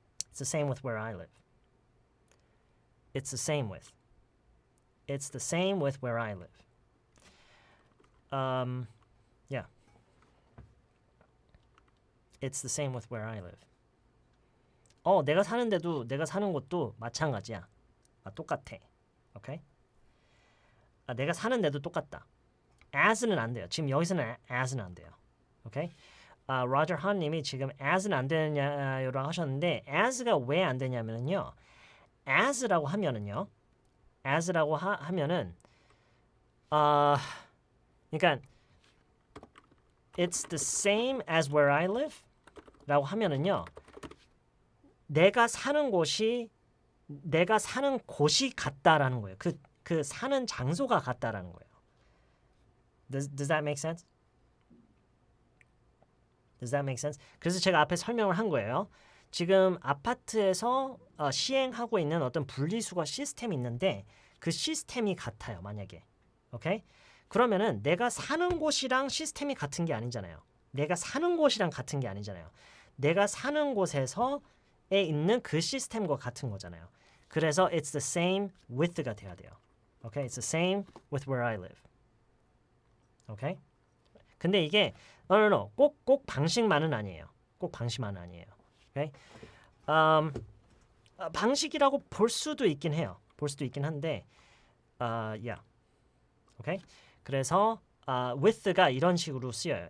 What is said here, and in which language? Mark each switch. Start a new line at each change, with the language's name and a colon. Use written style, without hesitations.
English: It's the same with where I live. It's the same with. It's the same with where I live. Yeah. It's the same with where I live.
Korean: 내가 사는 곳도 마찬가지야. 똑같아. 오케이? 내가 사는 데도 똑같다. as는 안 돼요. 지금 여기서는 as는 안 돼요. 오케이? 로저 한 님이 지금 as는 안 되냐라고 하셨는데 as가 왜 안 되냐면요. as라고 하면은 그러니까
English: it's the same as where I live
Korean: 라고 하면은요. 내가 사는 곳이 같다라는 거예요. 그 사는 장소가 같다라는 거예요.
English: Does that make sense? Does that make sense?
Korean: 그래서 제가 앞에 설명을 한 거예요. 지금 아파트에서 시행하고 있는 어떤 분리수거 시스템이 있는데 그 시스템이 같아요. 만약에. 오케이? 그러면은 내가 사는 곳이랑 시스템이 같은 게 아니잖아요. 내가 사는 곳이랑 같은 게 아니잖아요. 내가 사는 곳에서에 있는 그 시스템과 같은 거잖아요. 그래서
English: it's the same with
Korean: 가 돼야 돼요. 오케이?
English: It's the same with where I live.
Korean: 오케이? 근데 이게 꼭 방식만은 아니에요. 꼭 방식만은 아니에요. 오케이? 방식이라고 볼 수도 있긴 해요. 볼 수도 있긴 한데 yeah. 오케이? 그래서 with가 이런 식으로 쓰여요.